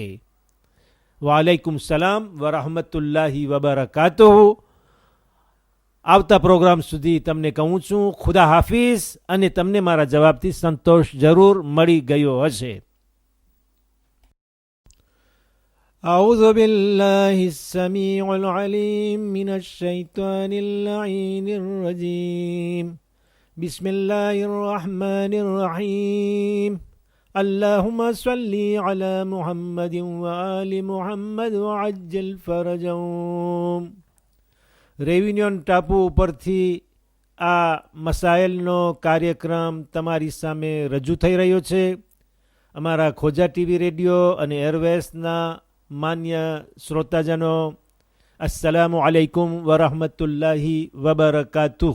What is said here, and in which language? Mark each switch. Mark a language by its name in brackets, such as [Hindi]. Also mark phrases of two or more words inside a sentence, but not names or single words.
[Arabic] وعليكم السلام ورحمة الله وبركاته. [Gujarati] આવતા પ્રોગ્રામ સુધી તમને કહું છું [Urdu] خدا حافظ, [Gujarati] અને તમને મારા જવાબથી સંતોષ જરૂર મળી ગયો હશે. [Arabic] أعوذ بالله السميع العليم من الشيطان اللعين الرجيم بسم الله الرحمن الرحيم اللهم صل على محمد وآل محمد وعجل فرجهم. [Gujarati] રેયુનિયન ટાપુ ઉપરથી આ મસાઇલનો કાર્યક્રમ તમારી સામે રજૂ થઈ રહ્યો છે. અમારા ખોજા ટીવી રેડિયો અને એરવેસના માન્ય શ્રોતાજનો, [Arabic] السلام عليكم ورحمة الله وبركاته.